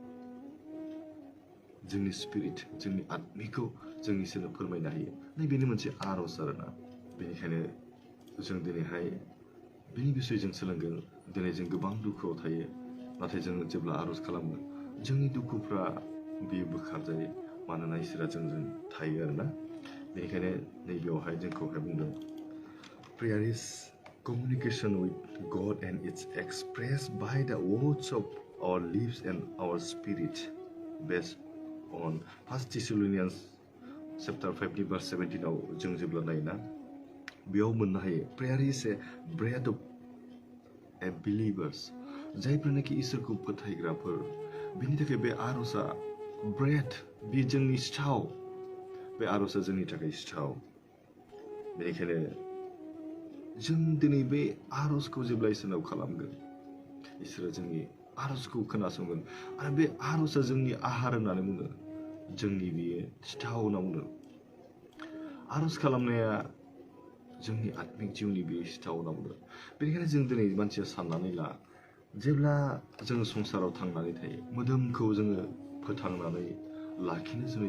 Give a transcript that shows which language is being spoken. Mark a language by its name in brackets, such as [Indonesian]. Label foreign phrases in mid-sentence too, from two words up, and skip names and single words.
[Bodo] जोंनि स्पिरिट जोंनि आत्मिखौ जों इसोरनो फोरमायनो हायो नै बेनो मोनसे आरज आरोना बेनिखायनो जों दिनैहाय बेनि बिसय जों सोलोंगोन दिनै जों गोबां दुखुआव थायो नाथाय जों जेब्ला आरज खालामो जोंनि दुखुफ्रा बेयो बोखारजायो मानोना इसोरा जोंजों थायो आरोना बेनिखायनो नैबेयावहाय जोंखौहाय बुंदों [English] prayer is communication with God and it's expressed by the words of our lips and our spirit based on 1 Thessalonians chapter 5 verse 17 [Bodo] आव जों जेब्ला नायोना बेयाव मोननो हायो [English] prayer is a bread of a believers जायफोरनाखि [Bodo] इसोरखौ फोथायग्राफोर बिनि थाखाय बे आरजआ ब्रेड बे जोंनि सिथाव बे आरजआ जोंनि थाखाय सिथाव बेनिखायनो जों दिनै बे आरजखौ जेब्ला इसोरनाव खालामगोन इसोरा जोंनि आरजखौ खोनासंगोन आरो बे आरजआ जोंनि आहार होननानै बुङो जोंनि बेयो सिथाव होनना बुङो आरज खालामनाया जोंनि आत्मिक जिउनि बे सिथाव होनना बुङो बेनिखायनो जों दिनै मानसिया साननानै ला जेब्ला जोङो संसाराव थांनानै थायो मोदोमखौ जोङो फोथांनानै लाखिनो